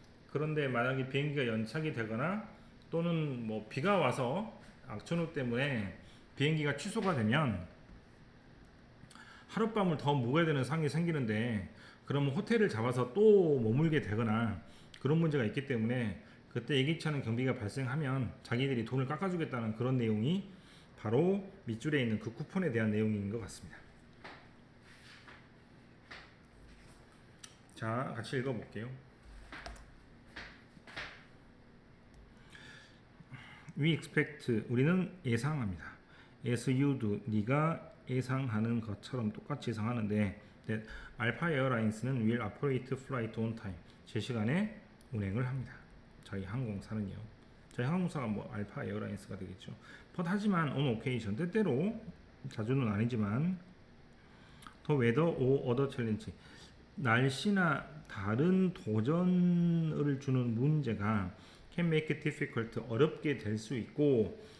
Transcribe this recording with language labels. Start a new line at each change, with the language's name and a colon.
Korean: 그런데 만약에 비행기가 연착이 되거나 또는 뭐 비가 와서 악천후 때문에 비행기가 취소가 되면 하룻밤을 더 묵어야 되는 상황이 생기는데 그러면 호텔을 잡아서 또 머물게 되거나 그런 문제가 있기 때문에 그때 예기치 않은 경비가 발생하면 자기들이 돈을 깎아주겠다는 그런 내용이 바로 밑줄에 있는 그 쿠폰에 대한 내용인 것 같습니다. 자, 같이 읽어볼게요.
English: We expect,
Korean: 우리는 예상합니다.
English: As you do,
Korean: 네가 예상하는 것처럼 똑같이 예상하는데
English: that Alpha Airlines는 will operate flight on time,
Korean: 제 시간에 운행을 합니다. 저희 항공사는요. 저희 항공사가 뭐 알파 에어라인스가 되겠죠. But 하지만
English: on occasion,
Korean: 때때로 자주는 아니지만
English: the weather or other challenge,
Korean: 날씨나 다른 도전을 주는 문제가
English: can make it difficult,
Korean: 어렵게 될 수 있고